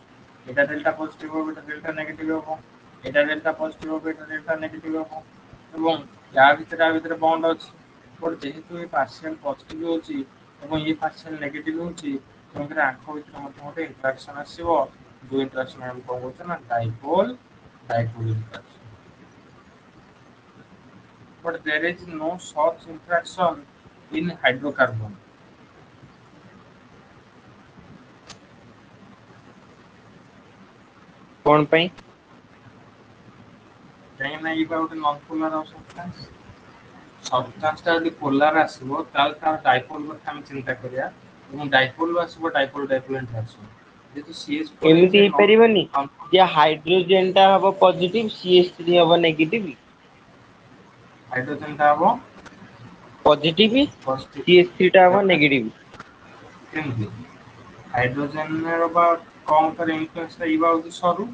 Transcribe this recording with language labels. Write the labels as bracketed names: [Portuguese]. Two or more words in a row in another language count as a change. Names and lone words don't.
[Odia] ଏଇଟା [English] delta positive [Odia] ହବ, ଏଇଟା [English] delta negative [Odia] ହବ। ଏଇଟା [English] delta positive [Odia] ହବ, ଏଇଟା [English] delta negative [Odia] ହବ। ଏବଂ ୟା ଭିତରେ ବଣ୍ଡ ଅଛି। ବଟ୍ ଯେହେତୁ ଏ [English] partial positive [Odia] ହଉଛି ଏବଂ ଇଏ [English] partial negative [Odia] ହଉଛି, ତେଣୁକରି ଆଙ୍କ ଭିତରେ ମଧ୍ୟ ଗୋଟେ ଇଣ୍ଟରାକ୍ସନ ଆସିବ। ଯୋଉ ଇଣ୍ଟରାକ୍ସନ ଆମେ କଣ କହୁଛେ ନା [English] dipole dipole interaction. But there is no such interaction in hydrocarbon। [Odia] କଣ ପାଇଁ? କାହିଁକି ନା ଏଇଟା ଗୋଟେ [English] nonpolar substance. [Odia] ସବଷ୍ଟାନ୍ସ ଟା ଯଦି ପୋଲାର ଆସିବ ତାହେଲେ ତାର ଡାଇପୋଲ କଥା ଆମେ ଚିନ୍ତା କରିବା। ଏବଂ ଡାଇପୋଲ ରୁ ଆସିବ [English] dipole dipole interaction. [Odia] ଯେହେତୁ CH4 ଏମିତି [English] is a [Odia] ହେଇପାରିବନି ଯେ ହାଇଡ୍ରୋଜେନ ଟା ହବ ପଜିଟିଭ CH3 ହବ ନେଗେଟିଭ। ହାଇଡ୍ରୋଜେନ ଟା ହବ ପଜିଟିଭ ପଜିଟିଭ। CH3 ଟା ହବ ତାପରେ ନେଗେଟିଭ। କେମିତି? ହାଇଡ୍ରୋଜେନ ର ବା କଣ କରେ ଇନଫ୍ଲୁଏନ୍ସ ଟା ଇଏ ବା ହଉଛି ସରୁ।